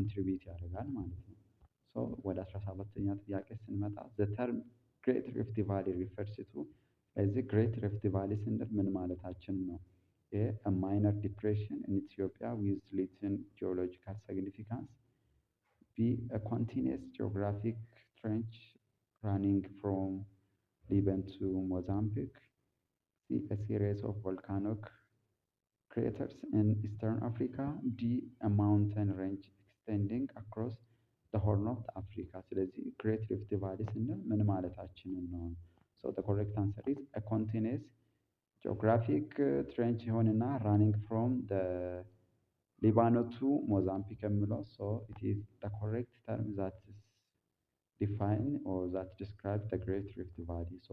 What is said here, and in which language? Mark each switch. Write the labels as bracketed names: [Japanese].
[Amharic] ኮንትሪቢዩት ያደርጋል ማለት ነው። ወደ 17ኛ ጥያቄ ስንመጣ [English] the term Great Rift Valley refers to [Amharic] ስለዚህ Great Rift Valley ስንል ምን ማለታችን ነው? [English] A. A minor depression in Ethiopia with little geological significance. B. A continuous geographic trench running from Lebanon to Mozambique. C. A series of volcanic craters in Eastern Africa. D. A mountain range extending across the Horn of Africa. [Amharic] ስለዚህ Great Rift Valley ስንል ምን ማለታችንን ነው? [English] So the correct answer is a continuous geographic trench [Amharic] የሆነና [English] running from the Lebanon to Mozambique [Amharic] የሚለው [English] it is the correct term that is define or that describe the Great Rift Valley.